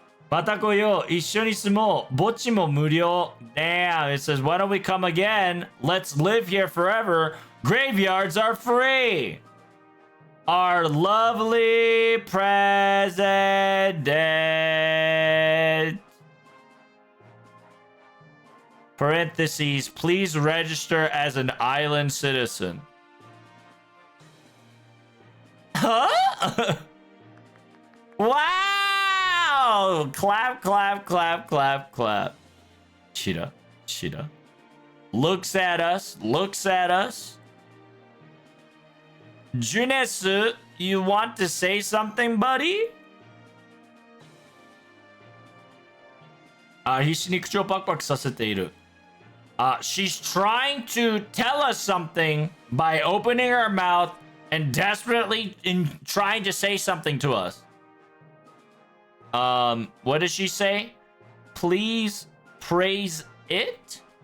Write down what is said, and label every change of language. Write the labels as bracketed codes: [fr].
[ja] また来よう。一緒に住もう。墓地も無料。 [en] Damn, it says, why don't we come again? Let's live here forever. Graveyards are free. Our lovely president. Parentheses, please register as an island citizen. Huh? Wow! Clap, clap, clap, clap, clap. Cheetah, cheetah. Looks at us, looks at us. Junesu, you want to say something, buddy? [ja] 必死に口をパクパクさせている。 [en] She's trying to tell us something by opening her mouth and desperately trying to say something to us. What does she say? Please praise it?